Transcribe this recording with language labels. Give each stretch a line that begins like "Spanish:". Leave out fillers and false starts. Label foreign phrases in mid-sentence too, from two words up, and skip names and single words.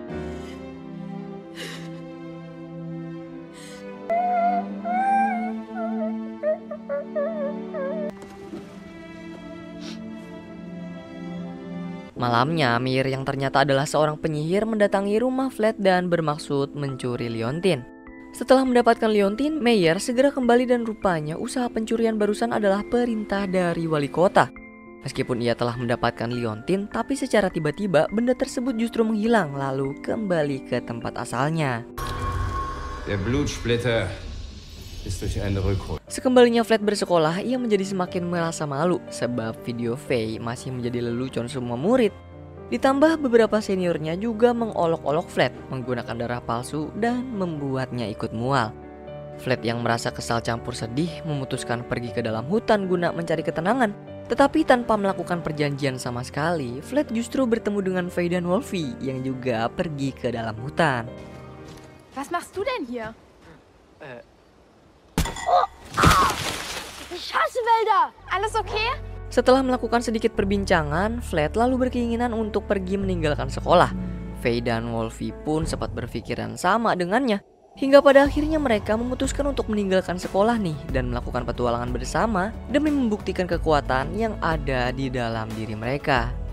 Indonesian: Malamnya, Mir yang ternyata adalah seorang penyihir mendatangi rumah Flat dan bermaksud mencuri liontin. Setelah mendapatkan liontin, Meyer segera kembali dan rupanya usaha pencurian barusan adalah perintah dari wali kota. Meskipun ia telah mendapatkan liontin, tapi secara tiba-tiba benda tersebut justru menghilang lalu kembali ke tempat asalnya.
German: Der Blutsplitter ist durch eine Rückhol.
Indonesian: Sekembalinya Flat bersekolah, ia menjadi semakin merasa malu sebab video Faye masih menjadi lelucon semua murid. Ditambah beberapa seniornya juga mengolok-olok Flat menggunakan darah palsu dan membuatnya ikut mual. Flat yang merasa kesal campur sedih memutuskan pergi ke dalam hutan guna mencari ketenangan. Tetapi tanpa melakukan perjanjian sama sekali, Flat justru bertemu dengan Faye dan Wolfie yang juga pergi ke dalam hutan.
German: Was machst du denn hier? Ich hasse Wälder! Alles okay?
Indonesian: Setelah melakukan sedikit perbincangan, Flat lalu berkeinginan untuk pergi meninggalkan sekolah. Faye dan Wolfie pun sempat berpikiran sama dengannya. Hingga pada akhirnya mereka memutuskan untuk meninggalkan sekolah nih dan melakukan petualangan bersama demi membuktikan kekuatan yang ada di dalam diri mereka.